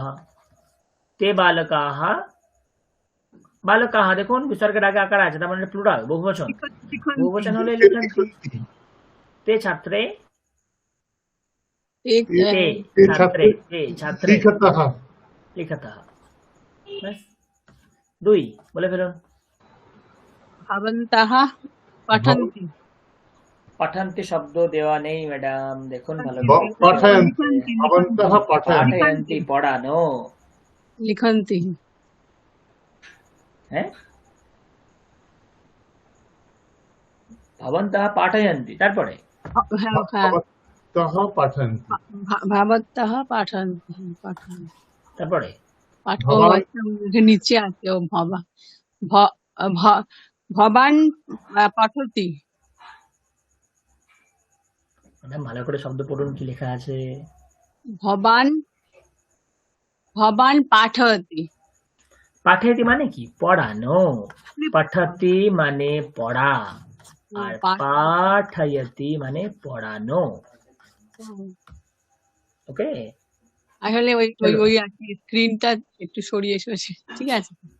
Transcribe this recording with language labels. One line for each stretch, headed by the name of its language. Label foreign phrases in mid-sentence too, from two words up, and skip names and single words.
Sanskrit: তে বালকাः, বালকাः
Bangla: দেখুন বিসর্গের আগে আকার আছে, তার মানে প্লুরাল, বহুবচন।
Sanskrit: লিখন্তি।
Bangla: বহুবচন হলে লিখন্তি।
Sanskrit: তে ছাত্রে, एक তে ते ছাত্রে, छात्रे তে ছাত্রে लिखतः।
Bangla: লিখতः। ব্যাস, দুই বলে ফেলুন।
Sanskrit: भवन्तः पठन्ति।
Bangla: পাঠান্তি শব্দ দেওয়া নেই ম্যাডাম, দেখুন ভালো भ- করে।
Sanskrit: पाठयन्ति लिखन्ति भवन्तः पाठयन्ति।
Bangla: পাঠয়ন্তি পড়ানো,
Sanskrit: लिखन्ति।
Bangla: হ্যাঁ
Sanskrit: ভবন্তः পাঠয়ন্তি,
Bangla: তারপরে
Hindi: हाँ हाँ
Sanskrit: भवन्तः पाठयन्ति। भवन्तः पठन्ति पठन्ति
Bangla: তারপরে पाठ ओ
Sanskrit: भवान्
Hindi: अच्छा मुझे नीचे आते हो भवा भ भ-
Sanskrit: भवान् पठति।
Bangla: ম্যাডাম ভালো করে শব্দ পড়ুন, কি লেখা আছে।
Sanskrit: भवान् भवान् पाठयति।
Bangla: পাঠয়তি মানে কি? পড়ানো। পাঠতি মানে পড়া, আর পাঠয়তি মানে পড়ানো। ওকে, আসলে ওই ওই চলো ওই স্ক্রিনটা একটু সরিয়ে এসেছে, ঠিক আছে।